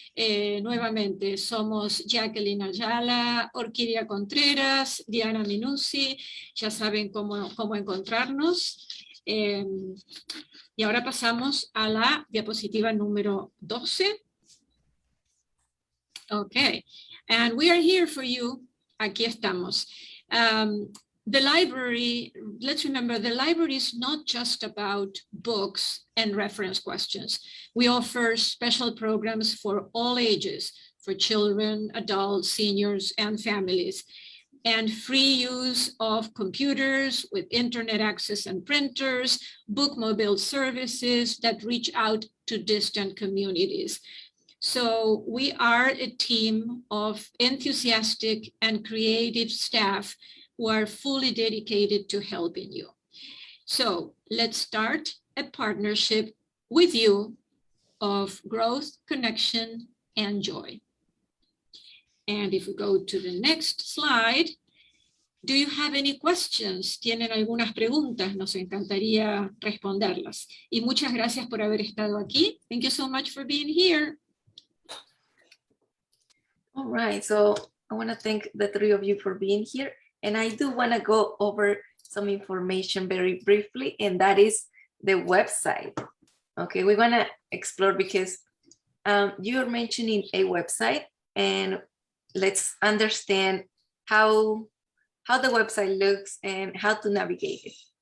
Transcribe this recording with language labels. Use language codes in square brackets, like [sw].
[es] Nuevamente, somos Jacqueline Ayala, Orquídea Contreras, Diana Minuzzi, ya saben cómo encontrarnos. Y ahora pasamos a la diapositiva número 12. [en] Okay, and we are here for you. [es] Aquí estamos. [en] The library, let's remember, the library is not just about books and reference questions. We offer special programs for all ages, for children, adults, seniors, and families, and free use of computers with internet access and printers, bookmobile services that reach out to distant communities. So we are a team of enthusiastic and creative staff who are fully dedicated to helping you. So let's start a partnership with you of growth, connection, and joy. And if we go to the next slide, do you have any questions? [es] ¿Tienen algunas preguntas? Nos encantaría responderlas. Y muchas gracias por haber estado aquí. [en] Thank you so much for being here. All right, so I want to thank the three of you for being here. And I do want to go over some information very briefly, and that is the website. Okay, we're going to explore because you're mentioning a website, and let's understand how the website looks and how to navigate it.